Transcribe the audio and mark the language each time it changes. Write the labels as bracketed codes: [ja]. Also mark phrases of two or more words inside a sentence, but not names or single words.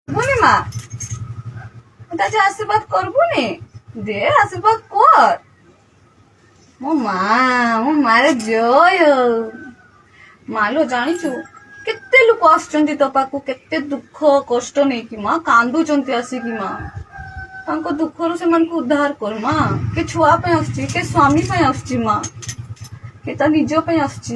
[bn] বুনি মা, এটা যে আশীর্বাদ করবুনি, দে আশীর্বাদ কর। [or] ମୋ ମାରେ ଜୟ ହଉ। ମାଲୋ ଜାଣିଛୁ କେତେ ଲୋକ ଆସୁଛନ୍ତି ତୋ ପାଖକୁ, କେତେ ଦୁଃଖ କଷ୍ଟ ନେଇକି ମା କାନ୍ଦୁଛନ୍ତି ଆସିକି ମା। ତାଙ୍କ ଦୁଃଖରୁ ସେମାନଙ୍କୁ ଉଦ୍ଧାର କର ମା। କେ ଛୁଆ ପାଇଁ ଆସୁଛି, କେ ସ୍ୱାମୀ ପାଇଁ ଆସୁଛି ମା, କେ ତା ନିଜ ପାଇଁ ଆସୁଛି।